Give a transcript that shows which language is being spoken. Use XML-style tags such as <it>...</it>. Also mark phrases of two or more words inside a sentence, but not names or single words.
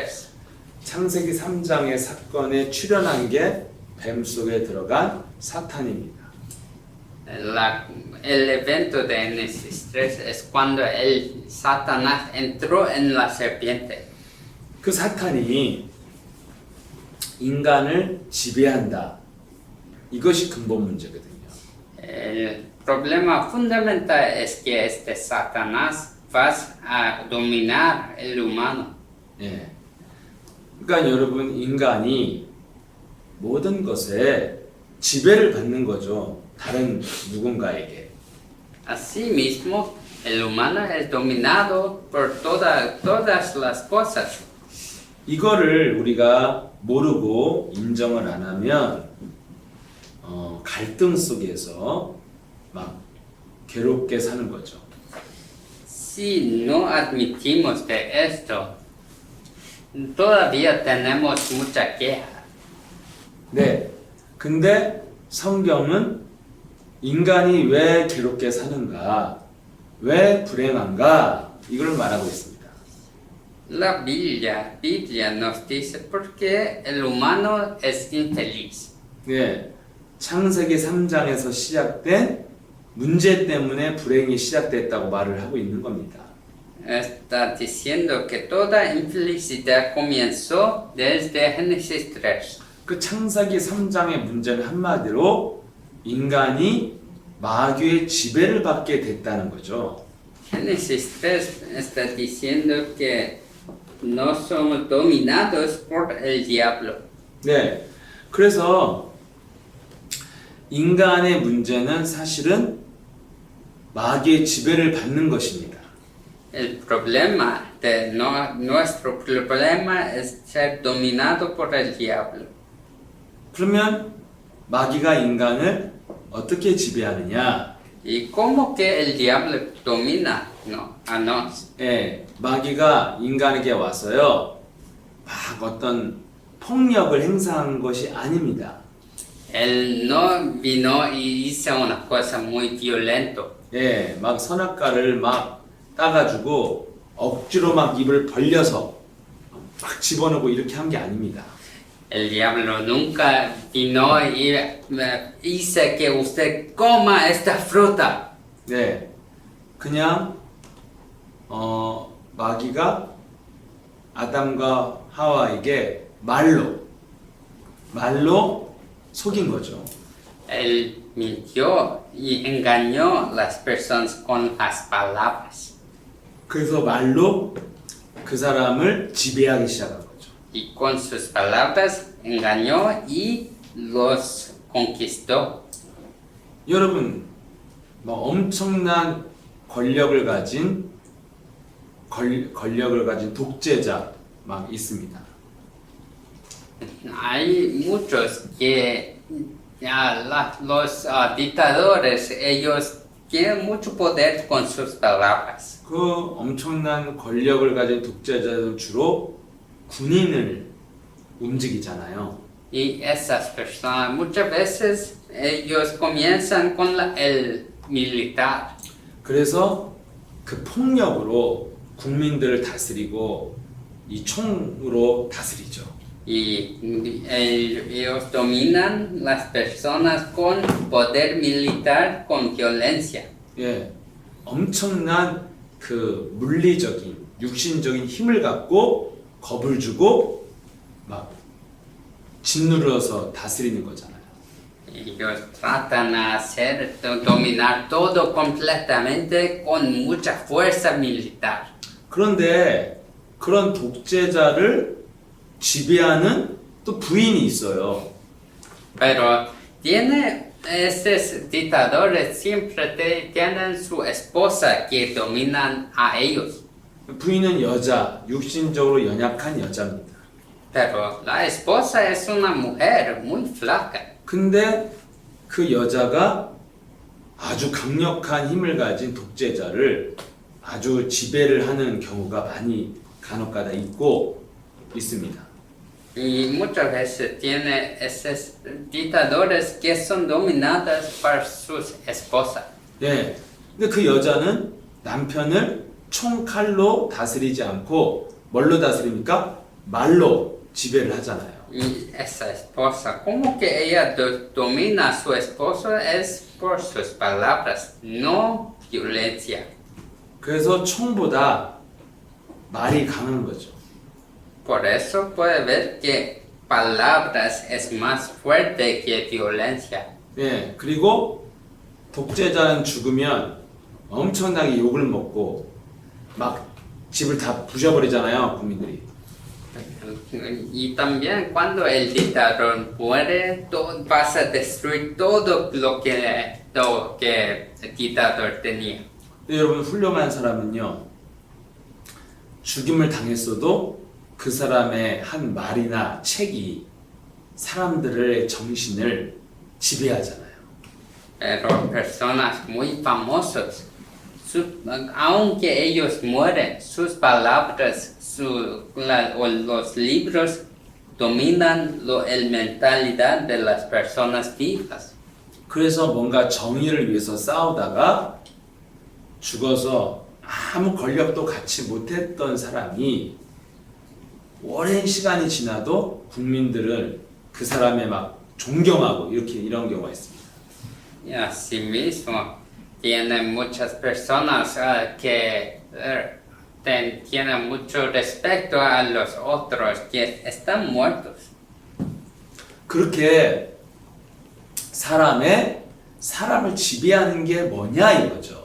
<ko>창세기 3장의 사건에 출현한 게 뱀 속에 들어간 사탄입니다.</ko> <es>El evento de Génesis 3 es cuando Satanás entró en la serpiente.</es> <ko>그 사탄이 인간을 지배한다. 이것이 근본 문제거든요.</ko> <es>El problema fundamental es que este Satanás va a dominar el humano.</es> <ko>예. 그러니까 여러분 인간이 모든 것에 지배를 받는 거죠. 다른 누군가에게.</ko> <es>Asimismo, el humano es dominado por todas las cosas.</es> <ko>이거를 우리가 모르고 인정을 안 하면 갈등 속에서 막 괴롭게 사는 거죠.</ko> <es>Si no admitimos de esto, todavía tenemos mucha queja.</es> <ko>네. 근데 성경은 인간이 왜 괴롭게 사는가, 왜 불행한가 이걸 말하고 있습니다.</ko> <es>La Biblia nos dice por qué el humano es infeliz.</es> <ko>네. 창세기 3장에서 시작된 문제 때문에 불행이 시작됐다고 말을 하고 있는 겁니다.</ko> <es>Está diciendo que toda infelicidad comenzó desde Génesis 3.</es> <ko>그 창세기 3장의 문제는 한마디로 인간이 마귀의 지배를 받게 됐다는 거죠.</ko> <es>Génesis 3 está diciendo que no somos dominados por el diablo.</es> <ko>네. 그래서 인간의 문제는 사실은 마귀의 지배를 받는 것입니다.</ko> <es>El problema de nuestro problema es ser dominado por el diablo.</es> <ko>그러면 마귀가 인간을 어떻게 지배하느냐?</ko> <es>¿Y cómo que el diablo domina a nos?</es> <ko>예, 마귀가 인간에게 와서요, 막 어떤 폭력을 행사한 것이 아닙니다.</ko> <es>Él no vino y hizo una cosa muy violenta.</es> <ko>예, 막 선악과를 막 따가지고 억지로 막 입을 벌려서 막 집어넣고 이렇게 한 게 아닙니다.</ko> <es>El diablo nunca vino y hizo que usted coma esta fruta.</es> <ko>네, 그냥 마귀가 아담과 하와에게 말로 속인 거죠.</ko> <es>Él mintió y engañó a las personas con las palabras.</es> <ko>그래서 말로 그 사람을 지배하기 시작한 거죠.</ko> <es>Y con sus palabras engañó y los conquistó.</es> <ko>여러분, 뭐 엄청난 권력을 가진 독재자 막 있습니다.</ko> <es>Hay muchos que los dictadores, ellos tienen mucho poder con sus palabras.</es> <ko>그 엄청난 권력을 가진 독재자들 주로 군인을 움직이잖아요.</ko> <es>Y esas personas, muchas veces, ellos comienzan con el militar.</es> <ko>그래서 그 폭력으로 국민들을 다스리고 이 총으로 다스리죠.</ko> <es>Y ellos dominan las personas con poder militar, con violencia.</es> <ko>예, 엄청난 그 물리적인, 육신적인 힘을 갖고 겁을 주고 막 짓누르어서 다스리는 거잖아요.</ko> <es>Ellos tratan de dominar todo completamente con mucha fuerza militar.</es> <ko>그런데 그런 독재자를 지배하는 또 부인이 있어요.</ko> <es>Pero estos dictadores siempre tienen su esposa que dominan a ellos.</es> <ko>부인은 여자, 육신적으로 연약한 여자입니다.</ko> <es>Pero la esposa es una mujer muy flaca.</es> <ko>근데 그 여자가 아주 강력한 힘을 가진 독재자를 아주 지배를 하는 경우가 많이 간혹가다 있고 있습니다.</ko> <es>Y muchas veces tiene esos dictadores que son dominados por sus esposas.</es> <ko>네. 근데 그 여자는 남편을 총칼로 다스리지 않고 뭘로 다스립니까? 말로 지배를 하잖아요.</ko> <es>Y esa esposa, como que ella domina a su esposo es por sus palabras, no violencia.</es> <ko>그래서 총보다 말이 강한 거죠.</ko> <es>Por eso puede ver que palabras es más fuerte que violencia.</es> <ko>네. 그리고 독재자는 죽으면 엄청나게 욕을 먹고 막 집을 다 부셔버리잖아요, 국민들이.</ko> <es>Y también cuando el dictador muere, vas a destruir todo lo que el dictador tenía.</es> <ko>근데 여러분 훌륭한 사람은요, 죽임을 당했어도 그 사람의 한 말이나 책이 사람들의 정신을 지배하잖아요.</ko> <es>Pero personas muy famosos, aunque ellos mueren, sus palabras o los libros dominan la mentalidad de las personas vivas.</es> <ko>그래서 뭔가 정의를 위해서 싸우다가 죽어서 아무 권력도 갖지 못했던 사람이 오랜 시간이 지나도 국민들은 그 사람의 막 존경하고 이런 경우가 있습니다.</ko> <es>Y asimismo, tienen muchas personas que tienen mucho respeto a los otros que están muertos.</es> <ko>그렇게 사람을 지배하는 게 뭐냐 이거죠.</ko>